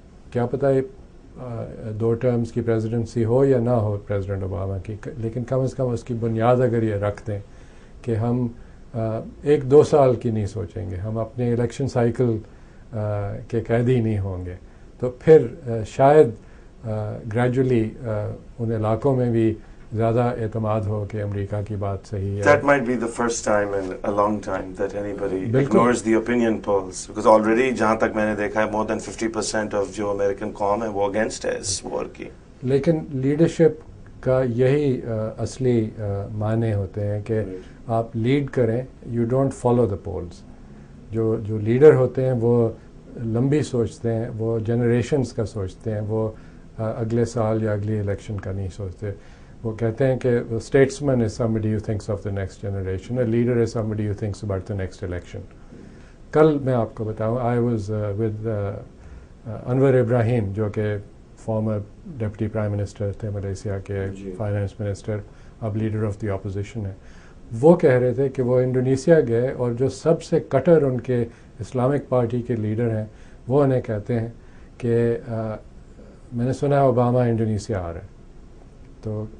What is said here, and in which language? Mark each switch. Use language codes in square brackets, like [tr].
[ur] کیا پتہ یہ 2 ٹرمز کی پریزیڈنسی ہو یا نہ ہو پریزیڈنٹ اوباما کی, لیکن کم از کم اس کی بنیاد اگر یہ رکھ دیں کہ ہم 1-2 سال کی نہیں سوچیں گے, ہم اپنے الیکشن سائیکل کے قیدی نہیں ہوں گے, تو پھر شاید گریجولی ان علاقوں میں بھی زیادہ اعتماد ہو کہ امریکہ کی بات صحیح ہے. [en] That might be the first time in a long time that anybody ignores the opinion polls, because already [ur] جہاں تک میں نے دیکھا ہے [en] more than 50% of [ur] جو امریکن قوم ہے وہ اگینسٹ ہے اس وار کی. لیکن لیڈرشپ کا یہی اصلی معنی ہوتے ہیں کہ آپ لیڈ کریں, [en] You don't follow the polls. [ur] جو لیڈر ہوتے ہیں وہ لمبی سوچتے ہیں, وہ جنریشنز کا سوچتے ہیں, وہ اگلے سال یا اگلی الیکشن کا نہیں سوچتے. وہ کہتے ہیں کہ [en] Statesman is somebody who thinks of the next generation, a leader is somebody who thinks about the next election. [ur] کل میں آپ کو بتاؤں, [en] I was with [ur] انور ابراہیم جو کہ فارمر ڈپٹی پرائم منسٹر تھے ملیشیا کے, فائنانس منسٹر, اب لیڈر آف دی اپوزیشن ہے. وہ کہہ رہے تھے کہ وہ انڈونیشیا گئے اور جو سب سے کٹر ان کے اسلامک پارٹی کے لیڈر ہیں وہ انہیں کہتے ہیں کہ میں نے سنا ہے اوباما انڈونیشیا آ رہا ہے. تو